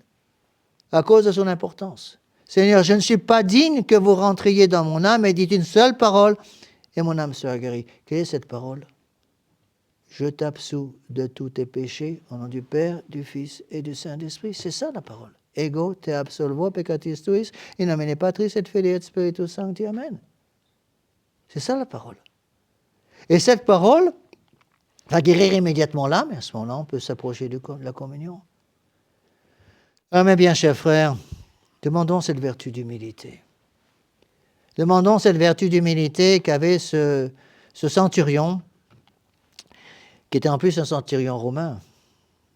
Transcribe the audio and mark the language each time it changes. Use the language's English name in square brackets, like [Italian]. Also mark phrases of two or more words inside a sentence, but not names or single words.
[French] À cause de son importance. Seigneur, je ne suis pas digne que vous rentriez dans mon âme et dites une seule parole et mon âme sera guérie. Quelle est cette parole? Je t'absous de tous tes péchés au nom du Père, du Fils et du Saint-Esprit. C'est ça la parole. [Latin] Ego te absolvo peccatis tuis, in nomine Patris et Filii et Spiritus Sancti. [French] Amen. C'est ça la parole. Et cette parole va guérir immédiatement l'âme, et à ce moment-là, on peut s'approcher de la communion. Ah, mes bien chers frères, demandons cette vertu d'humilité. Demandons cette vertu d'humilité qu'avait ce centurion, qui était en plus un centurion romain.